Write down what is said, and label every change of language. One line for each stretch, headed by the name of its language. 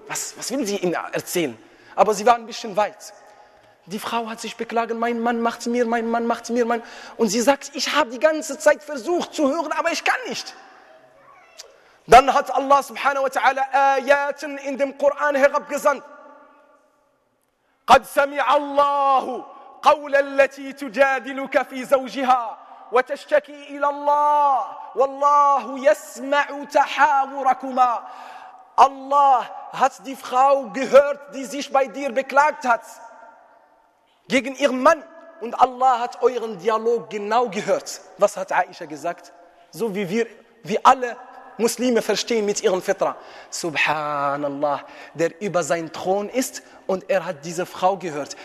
German: Was will sie ihnen erzählen? Aber sie war ein bisschen weit. Die Frau hat sich beklagen. Mein Mann macht mir. Und sie sagt, ich habe die ganze Zeit versucht zu hören, aber ich kann nicht. Dann hat Allah subhanahu wa ta'ala Ayaten in dem Koran herabgesandt.
Arabic: قد سمع الله قول التي تجادلك في زوجها وتشتكي إلى الله والله يسمع تحاوركما.
German: Allah hat die Frau gehört, die sich bei dir beklagt hat gegen ihren Mann, und Allah hat euren Dialog genau gehört. Was hat Aisha gesagt? So wie wir, wie alle Muslime verstehen mit ihren Fitra. Subhanallah, der über seinen Thron ist und er hat diese Frau gehört.